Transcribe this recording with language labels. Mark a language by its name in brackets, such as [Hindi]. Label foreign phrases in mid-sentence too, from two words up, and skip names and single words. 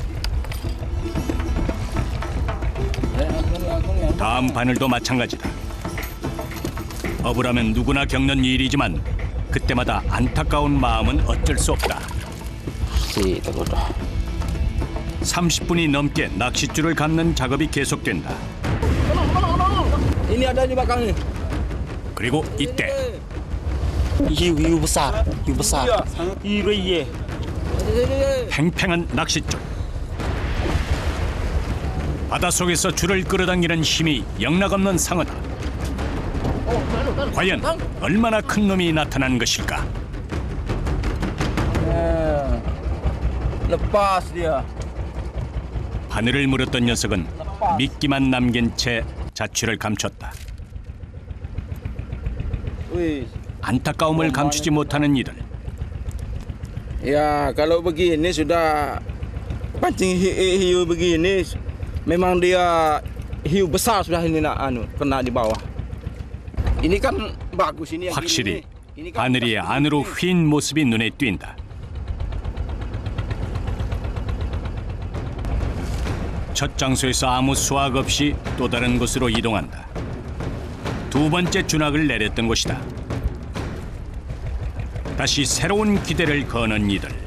[Korean] 다음 바늘도 마찬가지다. 어부라면 누구나 겪는 일이지만 그때마다 안타까운 마음은 어쩔 수 없다. 30분이 넘게 낚싯줄을 감는 작업이 계속된다. [Indonesian] Ini ada di belakang nih. [Korean] 그리고 이때 [Indonesian] hiu besar. [Korean] 팽팽한 낚싯줄. 바닷속에서 줄을 끌어당기는 힘이 영락없는 상어다. 과연 얼마나 큰 놈이 나타난 것일까? [Indonesian] Lepas dia. [Korean] 바늘을 물었던 녀석은 미끼만 남긴 채 자취를 감췄다. Wih. 안타까움을 감추지 못하는 이들. [Indonesian] Ya kalau begini sudah pancing hiu begini, memang dia hiu besar sudah ini kena di bawah. Ini kan bagus ini yang [Korean] 확실히 [Indonesian] ini kan [Korean] 바늘이 안으로 휜 모습이 눈에 띈다. 첫 장소에서 아무 수확 없이 또 다른 곳으로 이동한다. 두 번째 준학을 내렸던 곳이다. 다시 새로운 기대를 거는 이들.